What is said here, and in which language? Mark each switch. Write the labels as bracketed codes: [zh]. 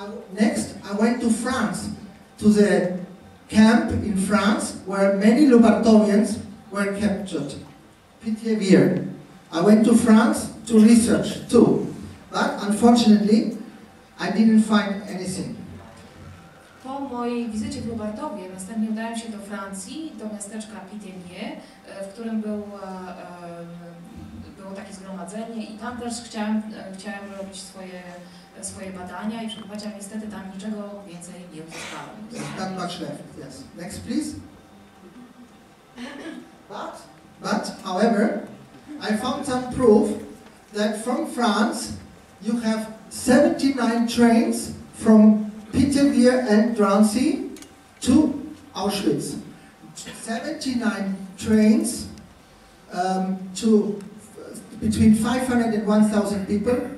[en] Next, I went to France, to the camp in France where many Lubartowians were captured. Pithiviers. I went to France to research too, but unfortunately, I didn't find anything. [pl] Po mojej wizycie w Lubartowie następnie udałem się do Francji, do miasteczka Pithiviers, w którym było takie zgromadzenie i tam też chciałem robić swoje badania i przebywać, ale niestety tam niczego więcej nie uzyskałem. [en] Not much left, yes. Next, please. But, however, I found some proof that from France you have 79 trains from Pithiviers and Drancy to Auschwitz. 79 trains to between 500 and 1,000 people.